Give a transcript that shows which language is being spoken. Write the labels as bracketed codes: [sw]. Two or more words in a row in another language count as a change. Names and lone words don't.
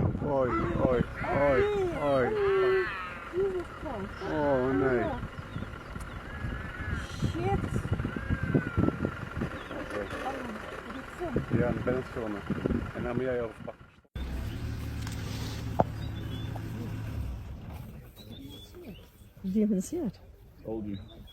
[sv] Oj, oj, oj, oj. Åh nej. [nl] Shit. Ja, ben het filmen. En dan moet jij overpakken. Die hebben het. [en] Told you.